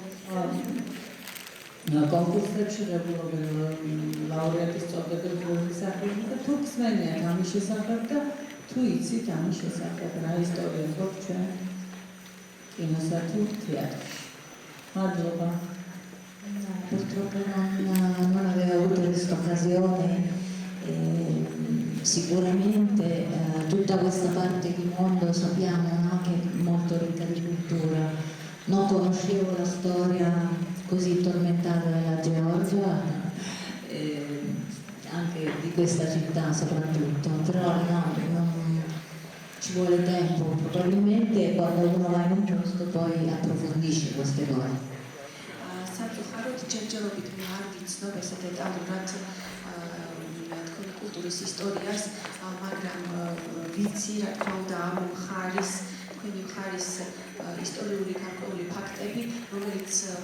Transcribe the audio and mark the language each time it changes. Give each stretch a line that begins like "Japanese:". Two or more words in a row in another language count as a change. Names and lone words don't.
Georgian: კონკურსებში ღებულობენ ლაურეატის წოდებებს მოსახელს და თუ ხსენიათ ამის შესახებ და თუ იცით ამის შესახებ რა ისტორია გვაქვს ჩვენ კინოსა თუ თეატრში. Madloba.
Italian: Purtroppo non avevo avuto questa occasione. Sicuramente tutta questa parte di mondo sappiamo, no, che è molto ricca di cultura. Non conoscevo la storia così tormentata della Georgia, anche di questa città soprattutto, però no, ci vuole tempo, probabilmente quando uno va in un posto poi approfondisce queste cose.
Georgian: სამწუხაროდ ჯერჯერობით მე არ ვიცნობ ესე დეტალურად თქვენი კულტურის ისტორიას, მაგრამ ვიცი რა თქმა უნდა ამ მხარის თქვენი მხარის ისტორიული გარკვეული ფაქტები, რომელიც